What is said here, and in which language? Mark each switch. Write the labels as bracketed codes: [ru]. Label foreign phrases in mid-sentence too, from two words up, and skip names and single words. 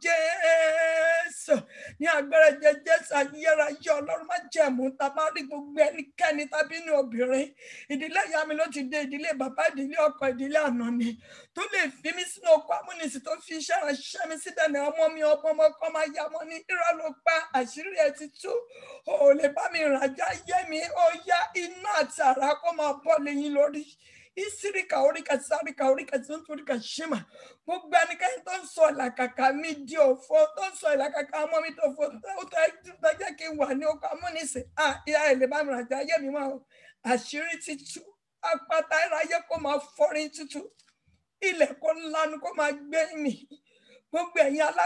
[yo] Jésù ní agbára Jésù ayérayé Ọlọ́run má jẹ̀mú tàbá rí gbogbo ẹnikẹ́ni tàbí ní obìnrin ìdílé ìyá mi ló ti dé ìdílé bàbá ìdílé ọkọ ìdílé àná ni tó lè fi mí sínú oko amúnisìn tó fi iṣẹ́ ránṣẹ́ mi síbẹ̀ ní ọmọ mi ọmọ kan máa yá mọ́ ní irọ́ ló pa àṣírí ẹ ti tú ò lè bá mi ràjá yé mi ó yá iná àti àrá kó máa bọ́ lẹ́yìn lórí isirika orika sarika orika tunturika shima gbogbo ẹnikẹ́ni tó ń sọ ìlàkàkà mi di òfo tó ń sọ ìlàkàkà ọmọ mi tó fò tó jẹ́ kí n wà ní oko amúnisìn ìyá ẹ̀ lè bá mi ràjá ayé mi mọ́ àṣírí ti tú àpáta ìráyé kó máa fọ́rin tútù ilẹ̀ kó lanu kó máa gbé mi gbogbo ẹ̀yin